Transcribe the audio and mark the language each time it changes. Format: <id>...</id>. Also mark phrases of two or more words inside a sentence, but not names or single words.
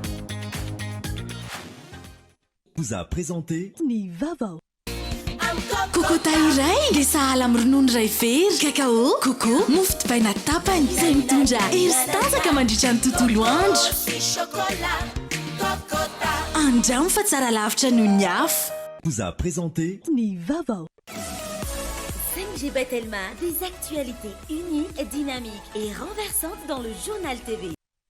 <fr>Vous a présenté</fr> <mg>Ny Vaovao. Kokota iray dia sahala amin'ny ronono iray very, kakao, koko, mofo dipaina tapany izay mitondra hery sy tanjaka mandritra ny tontolo andro. Andramo fa tsara lavitra noho ny afo.</mg> <fr>Vous a présenté</fr> <mg>Ny Vaovao.</mg> <fr>5G Batelma, des actualités uniques, dynamiques et renversantes dans le journal TV.</fr>